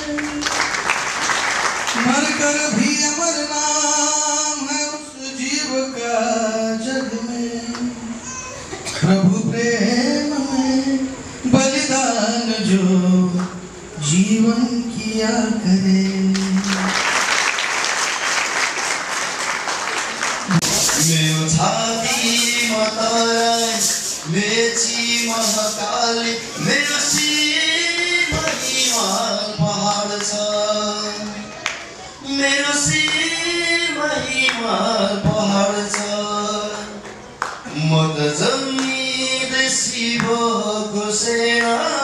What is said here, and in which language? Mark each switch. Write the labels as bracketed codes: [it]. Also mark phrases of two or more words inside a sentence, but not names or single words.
[hi] मरकर भी अमर नाम है उस जीव का जग में। प्रभु प्रेम में बलिदान जो जीवन किया करे। [ne] मेरो छाती मतराई मेची महाकाली, मेरो शिर महिमाल पहाड छ, मेरो शिर महिमाल पहाड छ। म त जन्मिँदै शिवको सेना,